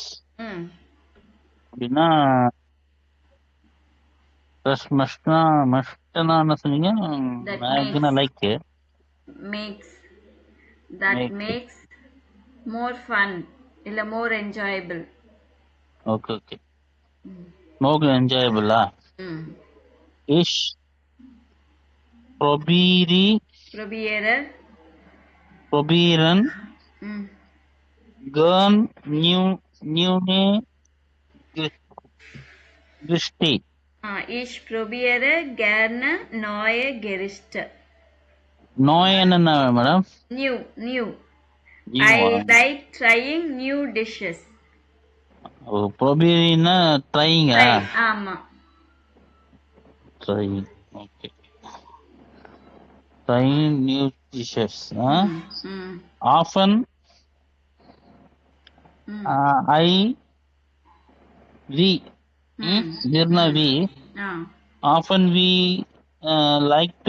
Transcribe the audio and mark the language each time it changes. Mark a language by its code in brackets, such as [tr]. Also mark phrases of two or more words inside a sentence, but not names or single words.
[ta] அப்படின்னா என்ன சொன்னீங்க? [en] makes more fun [ta] இல்ல [en] more enjoyable. Okay. more enjoyable. [de] Ich probieren gern neue Gerichte. Ich probiere gerne neue Gerichte. [ta] Neue என்ன மேடம்? [en] New. I like trying new dishes. [de] probieren trying. [ta] ஆமா. [en] Trying. Okay. Trying new dishes. Often often we like to